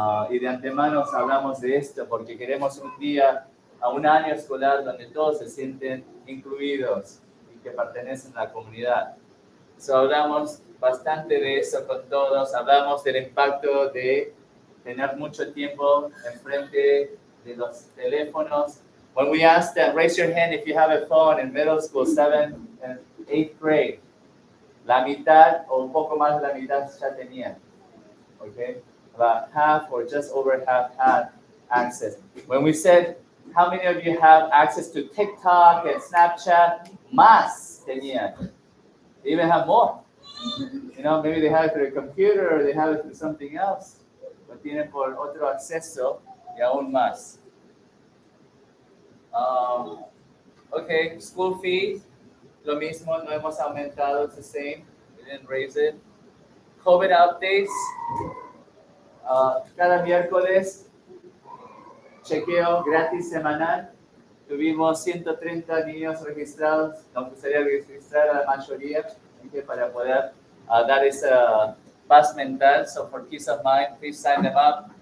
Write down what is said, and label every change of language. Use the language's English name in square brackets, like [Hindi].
[Spanish] Y de antemano hablamos de esto porque queremos un año escolar donde todos se sienten incluidos y que pertenecen a la comunidad. So, hablamos bastante de eso con todos, hablamos del impacto de tener mucho tiempo enfrente de los teléfonos. [English] When we asked them, raise your hand if you have a phone in middle school, 7th and 8th grade. [Spanish] La mitad o un poco más de la mitad ya tenían. [English] Okay? About half or just over half had access. When we said, how many of you have access to TikTok and Snapchat? [Spanish] Más tenían. [English] They even have more. You know, maybe they have it through a computer or they have it through something else. [Spanish] Lo tienen por otro acceso y aún más. [English] Okay, school fees. [Spanish] Lo mismo, no hemos aumentado, [English] it's the same. We didn't raise it. COVID updates. [Spanish] Cada miércoles, chequeo gratis semanal. Tuvimos 130 niños registrados. Nos gustaría registrar a la mayoría para poder dar esa paz mental. [English] So for peace of mind, please sign them up.